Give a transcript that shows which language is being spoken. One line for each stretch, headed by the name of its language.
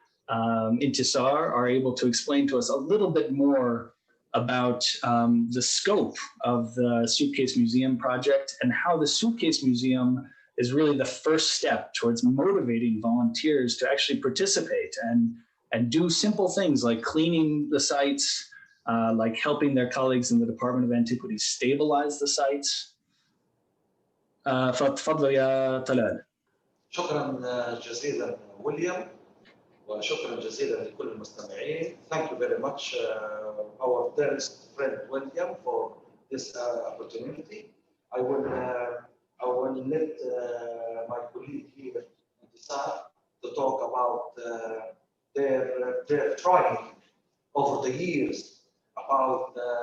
English: Intisar are able to explain to us a little bit more about the scope of the Suitcase Museum project and how the Suitcase Museum is really the first step towards motivating volunteers to actually participate and do simple things like cleaning the sites, like helping their colleagues in the Department of Antiquities stabilize the sites.
Arabic: فتفضل يا طلال. شكرا جزيلا ويليام وشكرا جزيلا لكل المستمعين.
English: Thank you very much our dearest friend William for this opportunity. I will let my colleague here to talk about their trying over the years about